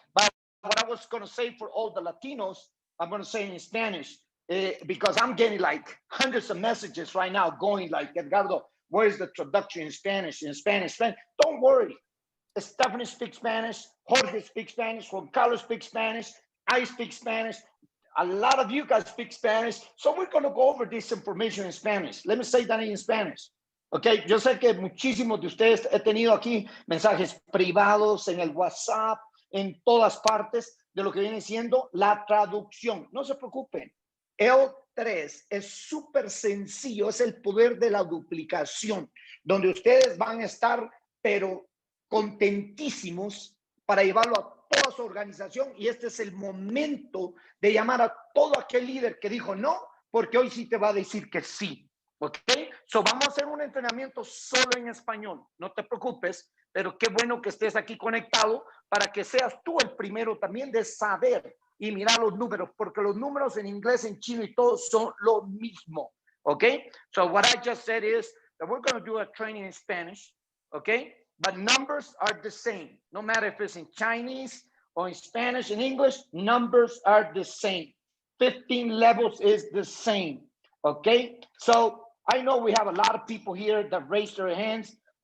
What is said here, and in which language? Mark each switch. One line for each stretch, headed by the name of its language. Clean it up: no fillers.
English: But what I was going to say for all the Latinos, I'm going to say in Spanish, because I'm getting like hundreds of messages right now going like, Edgardo, where's the traduction in Spanish? Don't worry. Stephanie speaks Spanish. Jorge speaks Spanish. Juan Carlos speaks Spanish. I speak Spanish. A lot of you guys speak Spanish. So we're going to go over this information in Spanish. Let me say that in Spanish.
Spanish: Okay, yo sé que muchísimos de ustedes he tenido aquí mensajes privados en el WhatsApp, en todas partes de lo que viene siendo la traducción. No se preocupen. L3 es súper sencillo, es el poder de la duplicación, donde ustedes van a estar, pero contentísimos para llevarlo a toda su organización. Y este es el momento de llamar a todo aquel líder que dijo no, porque hoy sí te va a decir que sí. Ok, so vamos a hacer un entrenamiento solo en español, no te preocupes, pero qué bueno que estés aquí conectado para que seas tú el primero también de saber y mirar los números, porque los números en inglés, en chino y todo son lo mismo.
English: Ok, so what I just said is that we're going to do a training in Spanish. Ok, but numbers are the same, no matter if it's in Chinese or in Spanish, in English, numbers are the same. 15 levels is the same. Okay, so I know we have a lot of people here that raised their hands.